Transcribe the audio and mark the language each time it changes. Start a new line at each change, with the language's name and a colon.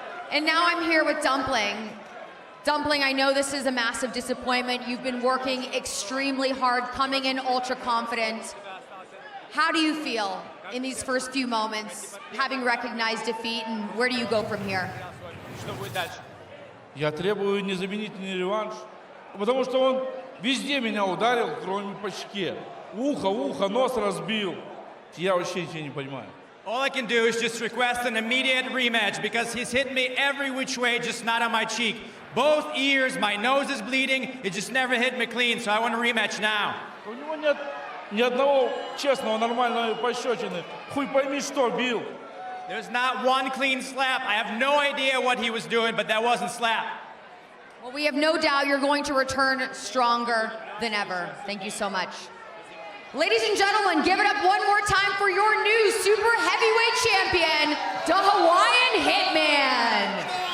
English: And now I'm here with Dumpling. Dumpling, I know this is a massive disappointment. You've been working extremely hard, coming in ultra confident. How do you feel in these first few moments, having recognized defeat, and where do you go from here?
Russian: Я требую незаменительный реванш, потому что он везде меня ударил, кроме по щеке. Ухо, нос разбил. Я вообще ничего не понимаю.
English: All I can do is just request an immediate rematch because he's hit me every which way, just not on my cheek. Both ears, my nose is bleeding. It just never hit me clean, so I want a rematch now.
Russian: У него нет ни одного честного, нормального пощечины. Хуй пойми, что бил.
English: There's not one clean slap. I have no idea what he was doing, but that wasn't slap. Well, we have no doubt you're going to return stronger than ever. Thank you so much. Ladies and gentlemen, give it up one more time for your new super heavyweight champion, the Hawaiian Hitman.